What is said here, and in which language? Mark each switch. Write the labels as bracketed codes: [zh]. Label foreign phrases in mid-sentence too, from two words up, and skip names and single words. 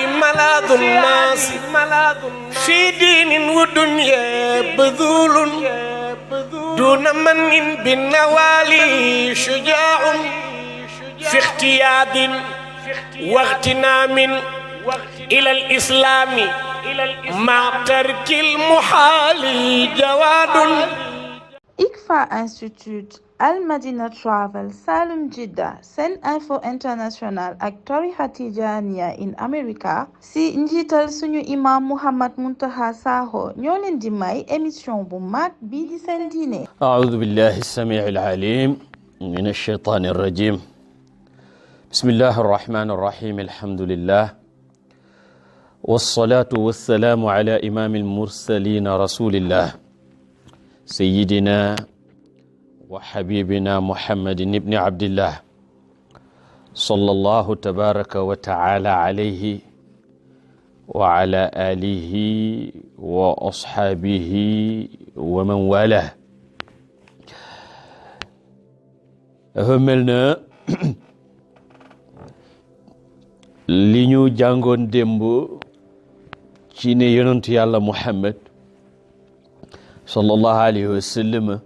[ar] ملاذ الناس في دين ودنيا بذول دون من بالنوالي شجاع في اختياد واغتنام إلى الإسلام مع ترك المحال جواد. [wo] ICFA Institute, Al Madina Travel, Salum Jidda, Sen Info International ak tarixa Tijaaniya in America si njiital suñu imam Mouhammad Muntaqa Sakho ñoo leen di may émission bu mag bii di seen diine. [ar] أعوذ بالله السميع العليم من الشيطان الرجيم. بسم الله الرحمن الرحيم. الحمد لله والصلاة والسلام على إمام المرسلين رسول الله سيدنا وحبيبنا محمد بن عبد الله صلى الله تبارك وتعالى عليه وعلى آله وأصحابه ومن والاه. [wo] dafa mel na li ñu jàngoon démb ci ne yonentu yàlla Muhammad [ar] صلى الله عليه وسلم